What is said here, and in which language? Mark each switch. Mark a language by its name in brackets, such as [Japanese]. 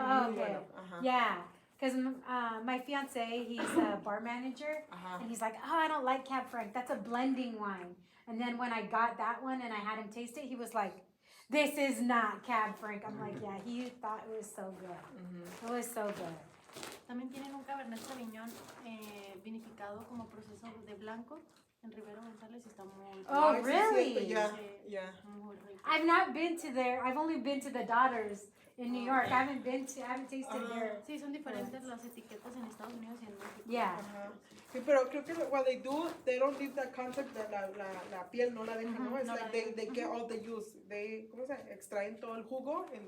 [English] Oh, okay. Yeah. Because my fiance, he's a bar manager, and he's like, oh, I don't like Cab Franc. That's a blending wine. And then when I got that one and I had him taste it, he was like, this is not Cab Franc. I'm like, yeah, he thought it was so good. It was so good. [Spanish] También tienen un Cabernet Sauvingon vinificado como proceso de blanco en Rivero González y está muy [English] Oh, really? Yeah, [Spanish] Sí, [English] yeah. [Spanish] muy rico. [English] I've not been to there. I've only been to the daughters in New York. I haven't tasted their. [Spanish] Sí, son diferentes las etiquetas en Estados Unidos y en México. [English] Yeah. [Spanish] Sí, pero creo que [English] what they do, they don't leave that concept that [Spanish] la piel no la dejan, ¿no? [English] It's [Spanish] No [English] like [Spanish] la [English] they get all the juice. They, [Spanish] ¿cómo se llama? Extraen todo el jugo [English] and